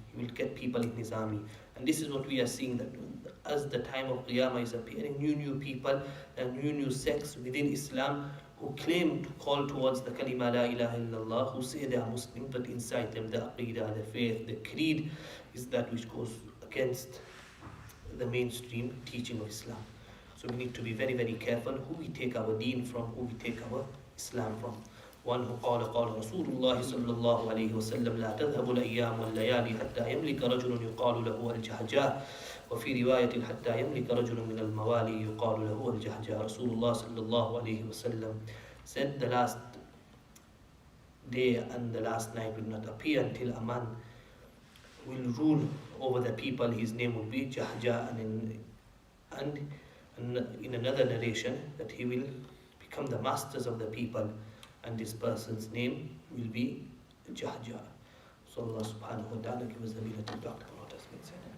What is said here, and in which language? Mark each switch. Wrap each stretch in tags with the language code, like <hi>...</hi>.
<en>He will get people in his army. And this is what we are seeing, that as the time of Qiyamah is appearing, new people and new sects within Islam who claim to call towards the kalima la ilaha illallah, who say they are Muslim, but inside them the aqidah, the faith, the creed is that which goes against the mainstream teaching of Islam. So we need to be very, very careful who we take our deen from, who we take our Islam from.</en> <ar>وأنه قال رسول الله صلى الله عليه وسلم لا تذهب الأيام والليالي حتى يملك رجل يقال له الجهجاه وفي رواية حتى يملك رجل من الموالي يقال له الجهجاه.</ar> <en>Rasulullah صلى الله عليه وسلم said the last day and the last night will not appear until a man will rule over the people. His name will be Jahja, and in another narration that he will become the masters of the people, and this person's name will be Jahja. So Allah subhanahu wa ta'ala give us the ability to talk about what has been said.</en>